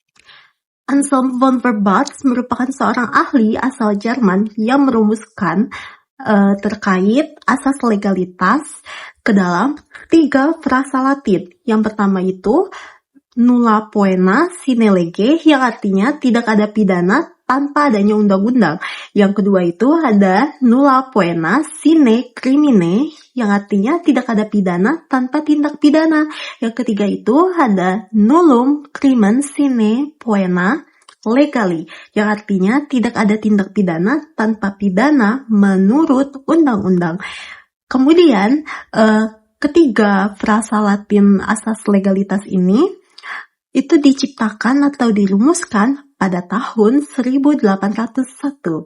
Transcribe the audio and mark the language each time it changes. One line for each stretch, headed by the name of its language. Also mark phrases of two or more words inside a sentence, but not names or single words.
Indonesian: Anselm von Verbats merupakan seorang ahli asal Jerman yang merumuskan terkait asas legalitas ke dalam 3 frasa Latin. Yang pertama itu
Latin: nulla poena sine lege,
Indonesian: yang artinya tidak ada pidana tanpa adanya undang-undang. Yang kedua itu ada
Latin: nulla poena sine crimine,
Indonesian: yang artinya tidak ada pidana tanpa tindak pidana. Yang ketiga itu ada
Latin: nullum crimen sine poena legali,
Indonesian: yang artinya tidak ada tindak pidana tanpa pidana menurut undang-undang. Kemudian ketiga frasa Latin asas legalitas ini itu diciptakan atau dirumuskan pada tahun 1801.